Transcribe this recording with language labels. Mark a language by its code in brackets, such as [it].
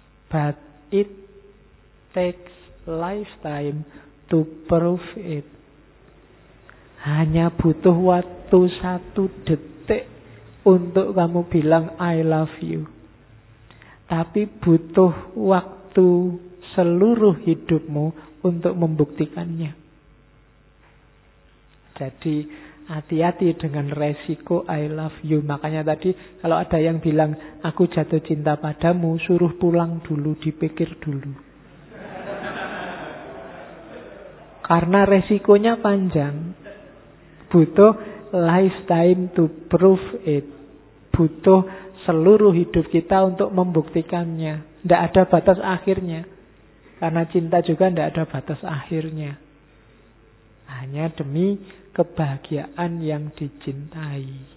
[en] But it takes lifetime to prove it. [id] Hanya butuh waktu satu detik untuk kamu bilang [en] I love you. [id] Tapi butuh waktu seluruh hidupmu untuk membuktikannya. Jadi hati-hati dengan resiko [en] I love you. [id] Makanya tadi kalau ada yang bilang aku jatuh cinta padamu, suruh pulang dulu, dipikir dulu. Karena resikonya panjang. Butuh [en] lifetime to prove it. [id] Butuh seluruh hidup kita untuk membuktikannya. Tidak ada batas akhirnya. Karena cinta juga tidak ada batas akhirnya. Hanya demi kebahagiaan yang dicintai.